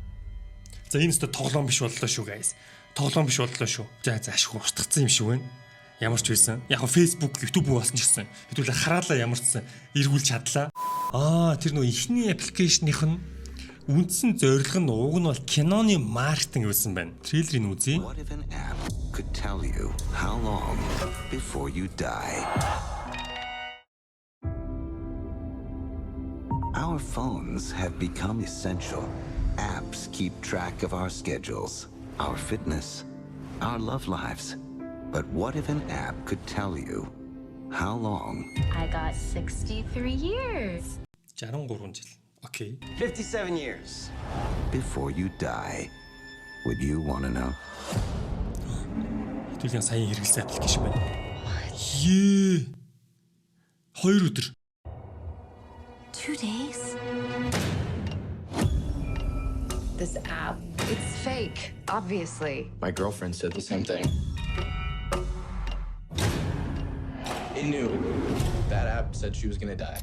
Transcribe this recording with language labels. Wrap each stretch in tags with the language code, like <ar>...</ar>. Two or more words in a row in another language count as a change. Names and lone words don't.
<mn>За энэ өстө тоглоом биш боллоо шүү guys. Тоглоом биш боллоо шүү. За ашгүй устгацсан юм шиг байна. Ямар ч байсан. Яг Facebook, YouTube болсон ч гэсэн. Хэдүүлээ хараалаа ямарчсан эргүүлж чадлаа. Тэр нөө ихний аппликейшных нь үндсэн зорилго нь уг нь бол киноны маркетинг байсан байна. Трейлерыг үзье.</mn> <en>What if an app could tell you how long before you die? Our phones have become essential. Apps keep track of our schedules, our fitness, our love lives. But what if an app could tell you how long? I got 63 years.</en> <mn>63 жил. Окей.</mn> <en>57 years. Before you die. Would you want to know?</en> <mn>Хэдүүлээ сая хэрэгэлсэн аппликейшн байна. Ее. 2 өдөр.</mn> <en>2 days? This app, it's fake, obviously. My girlfriend said the same thing. It knew. That app said she was gonna die.</en>